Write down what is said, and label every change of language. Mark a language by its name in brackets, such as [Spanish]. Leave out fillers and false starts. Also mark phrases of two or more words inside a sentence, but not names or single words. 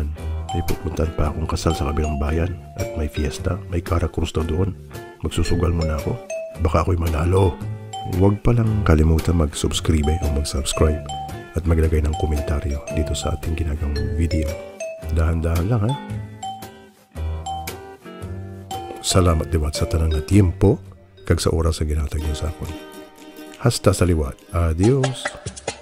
[Filipino] May pupuntahan pa akong kasal sa kabilang bayan at may fiesta, may karakrus na doon. Magsusugal muna ako, baka ako'y manalo. Huwag palang kalimutan mag-subscribe o mag-subscribe at maglagay ng komentaryo dito sa ating ginagawang video. Dahan-dahan lang ha. [Hiligaynon] Salamat diwat sa tanang na tiempo kag sa oras sa ginatag niyo sa akon. Hasta sa liwat. Adios!